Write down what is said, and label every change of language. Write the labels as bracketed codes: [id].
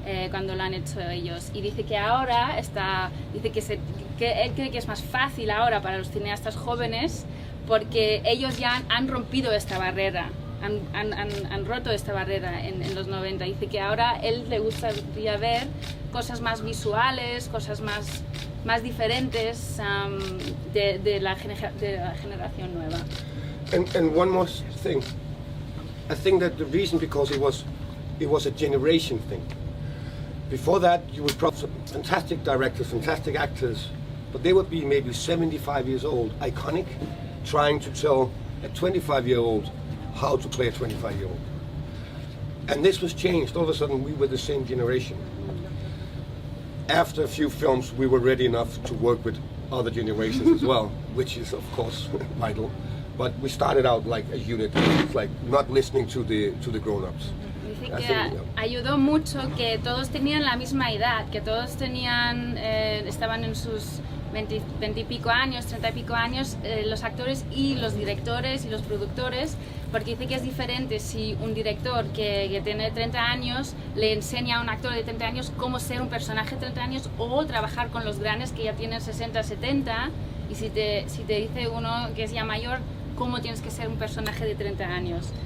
[es] cuando lo han hecho ellos, y dice que ahora dice que él cree que es más fácil ahora para los cineastas jóvenes, porque ellos ya han rompido esta barrera, han roto esta barrera en los 90. Dice que ahora él le gustaría ver cosas más visuales, cosas más diferentes de la generación nueva. [en] And one more thing, I think that the reason, because it was a generation thing. Before that, you would probably have fantastic directors, fantastic actors, but they would be maybe 75 years old, iconic, trying to tell a 25-year-old how to play a 25-year-old. And this was changed. All of a sudden, we were the same generation. After a few films, we were ready enough to work with other generations as well, which is, of course, vital. But we started out like a unit, like not listening to the grown-ups. [es] Dice que ayudó mucho que todos tenían la misma edad, que todos estaban en sus 20 y pico años, 30 y pico años, los actores y los directores y los productores, porque dice que es diferente si un director que tiene 30 años le enseña a un actor de 30 años cómo ser un personaje de 30 años, o trabajar con los grandes que ya tienen 60, 70, y si te dice uno que es ya mayor, cómo tienes que ser un personaje de 30 años.